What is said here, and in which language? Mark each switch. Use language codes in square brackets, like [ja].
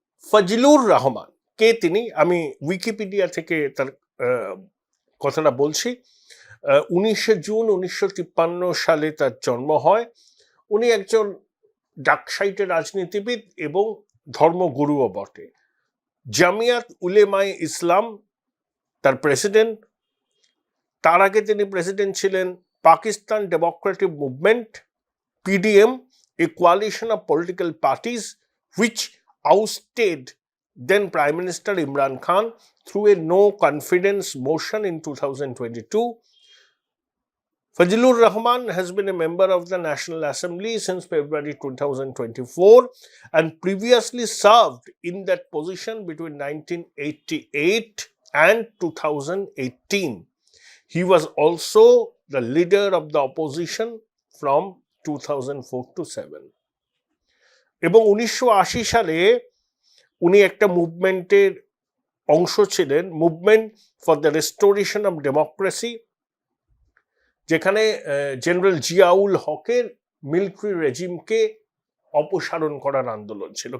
[bn] ফজলুর রহমান কে তিনি? আমি উইকিপিডিয়া থেকে তার কথাটা বলছি। 19শে জুন 1953 সালে তার জন্ম হয়। উনি একজন ডাকসাইটের রাজনীতিবিদ এবং ধর্মগুরুও বটে। জামিয়াত উলেমায়ে ইসলাম তার প্রেসিডেন্ট। তার আগে তিনি প্রেসিডেন্ট ছিলেন Pakistan Democratic movement [en] PDM, a coalition of political parties which ousted then Prime Minister Imran Khan through a no confidence motion in 2022. Fazlur Rahman has been a member of the National Assembly since February 2024 and previously served in that position between 1988 and 2018. He was also the leader of the opposition from 2004 to 7 [bn] এবং 1980 সালে উনি একটা মুভমেন্টের অংশ ছিলেন, movement for the restoration of democracy, যেখানে general Ziaul হকের military রেজিমকে অপসারণ করার আন্দোলন ছিল।